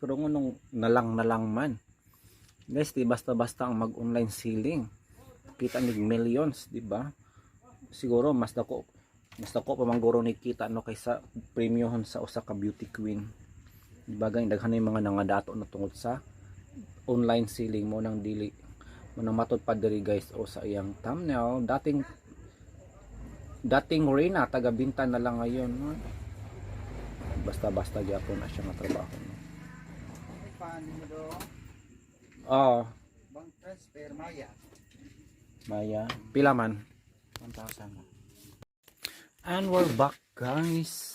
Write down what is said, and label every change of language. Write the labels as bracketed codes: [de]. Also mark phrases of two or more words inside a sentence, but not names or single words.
[ceb] Pero ngunong nalang man guys, di basta-basta ang mag- [en] online selling, [ceb] kita ni millions, di ba? Siguro mas dako pamangguro ni kita no kaysa premium sa usa ka beauty queen, di ba? Gani daghan yung mga nangadato na tungod sa [en] online selling [ceb] mo nang dili mo nang matod pa diri guys o sa iyang thumbnail. [tl] Dating Reyna, taga-binta na lang ngayon, no? [ceb] Basta-basta gyapon na siya nga trabaho, no? [en] Bank transfer [ceb] Maya. Pila man? 1,000. [en] And we're back guys.